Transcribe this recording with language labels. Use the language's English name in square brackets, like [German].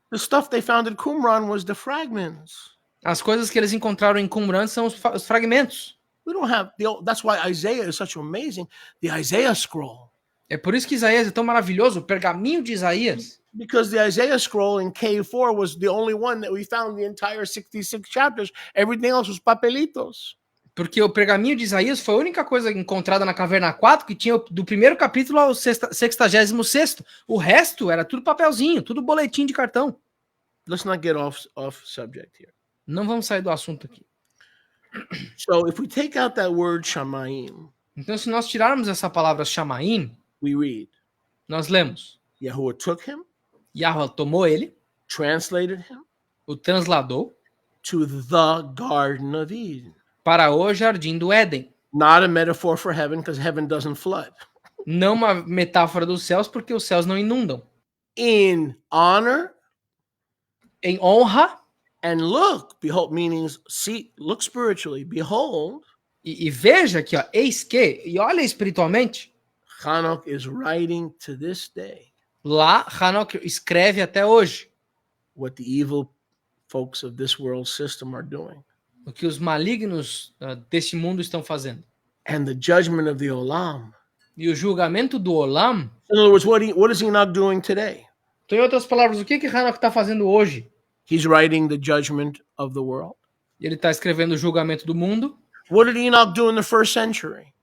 [English] The stuff they found at Qumran was the fragments. [Portuguese] As coisas que eles encontraram em Qumran são os fragmentos. [English] We don't have that's why Isaiah is such amazing. The Isaiah scroll. [Portuguese] É por isso que Isaías é tão maravilhoso, o pergaminho de Isaías. [English] Because the Isaiah scroll in K4 was the only one that we found the entire 66 chapters. Everything else was papelitos. [Portuguese] Porque o pergaminho de Isaías foi a única coisa encontrada na Caverna 4 que tinha do primeiro capítulo ao 66º. O resto era tudo papelzinho, tudo boletim de cartão. [English] Let's not get off subject here. [Portuguese] Não vamos sair do assunto aqui. [English] So if we take out that word shamayim, [Portuguese] então se nós tirarmos essa palavra shamaim, [English] we read, [Portuguese] nós lemos, [English] Yahuwah took him, [Portuguese] Yahweh tomou ele, [English] translated him, [Portuguese] o transladou [English] to the Garden of Eden. [Portuguese] Para o Jardim do Éden. [English] Not a metaphor for heaven, because heaven doesn't flood. [Portuguese] Não uma metáfora dos céus, porque os céus não inundam. [English] In honor, [Portuguese] em honra, [English] and look, behold, meanings, see, look spiritually, behold. [Portuguese] E veja aqui, ó, eis que, e olha espiritualmente. [English] Enoch is writing to this day. [Portuguese] Lá, Enoch escreve até hoje. [English] What the evil folks of this world system are doing. [Portuguese] O que os malignos deste mundo estão fazendo. [English] And the judgment of the Olam. [Portuguese] E o julgamento do Olam. [English] In other words, what is Enoch doing today? [Portuguese] Então, em outras palavras, o que Enoch está fazendo hoje? [English] He's writing the judgment of the world. [Portuguese] Ele está escrevendo o julgamento do mundo. [English] What did Enoch do in the first century?